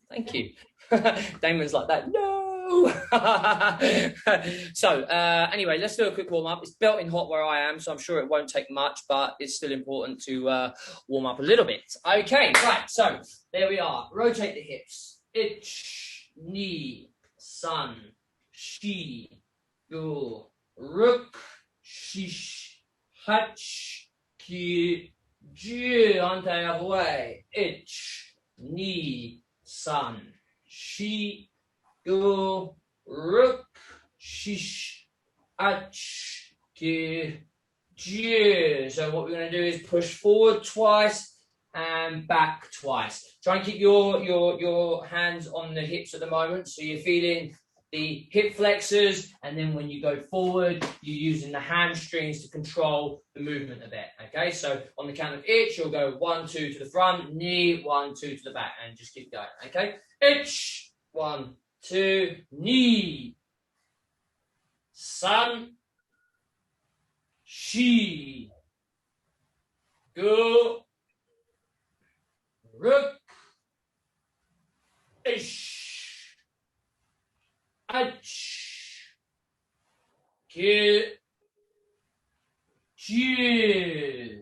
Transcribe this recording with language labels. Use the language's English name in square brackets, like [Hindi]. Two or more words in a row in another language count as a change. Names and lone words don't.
[English] Thank you. Damon's like that. No. So anyway, let's do a quick warm up. It's belting hot where I am, so I'm sure it won't take much, but it's still important to warm up a little bit. Okay, right. So there we are. Rotate the hips. [Japanese] Ich, ni, san, shi, gu, ruk, shish, hach, ki, ju. [English] On the other way. [Japanese] Ich, ni, san, shi, gu, ruk, shish, ach, ki, ju. [English] So what we're going to do is push forward twice and back twice. Try and keep your hands on the hips at the moment, so you're feeling the hip flexors, and then when you go forward, you're using the hamstrings to control the movement a bit. Okay, so on the count of ich, you'll go 1, 2 to the front, knee, 1, 2 to the back, and just keep going. Okay, ich, 1, 2, knee, [Japanese] san, shi, gu, ruk, ish, ach, ki, ju.